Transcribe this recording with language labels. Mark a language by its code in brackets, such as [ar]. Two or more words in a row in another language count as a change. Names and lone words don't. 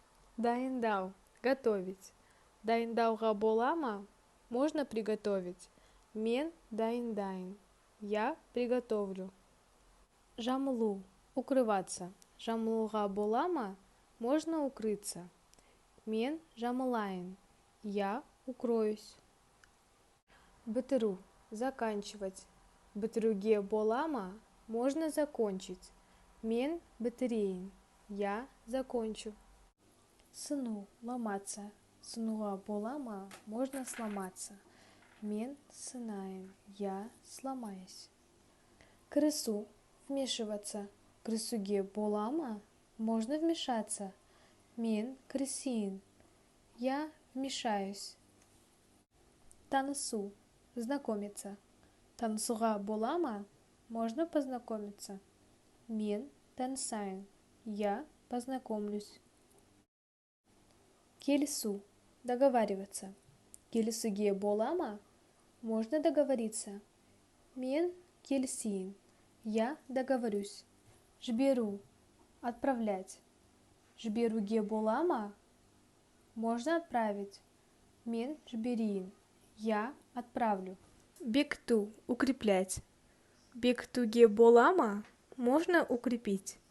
[kk] Дайындау – готовить. Дайындауға бола ма? [ru] Можно приготовить. [kk] Мен дайындайын. [ru] Я приготовлю. Жамылу – укрываться. [kk] Жамылуға бола ма? [ru] Можно укрыться. [kk] Мен жамылайын. [ru] Я укроюсь. [kk] Бітіру – заканчивать. Бітіруге бола ма? [ru] Можно закончить. [kk] Мен бітірейін. [ru] Я закончу. [kk] Сыну – ломаться. Сынуға бола ма? [ru] Можно сломаться. [kk] Мен сынайын. [ru] Я сломаюсь. Крысу – вмешиваться. [kk] Крысуге бола ма? [ru] Можно вмешаться. [kk] Мен крысейін. [ru] Я вмешаюсь. [kk] Танысу – знакомиться. Танысуға бола ма? [ru] Можно познакомиться. [kk] Мен танысайын. [ru] Я познакомлюсь. [kk] Келісу – договариваться. Келісуге бола ма? [ru] Можно договориться. [kk] Мен келісейін. [ru] Я договорюсь. [kk] Жіберу – отправлять. Жіберуге бола ма? [ru] Можно отправить. [kk] Мен жіберейін. [ru] Я отправлю. Бекіту – укреплять. [kk] Бекітуге бола ма? [ru] Можно укрепить.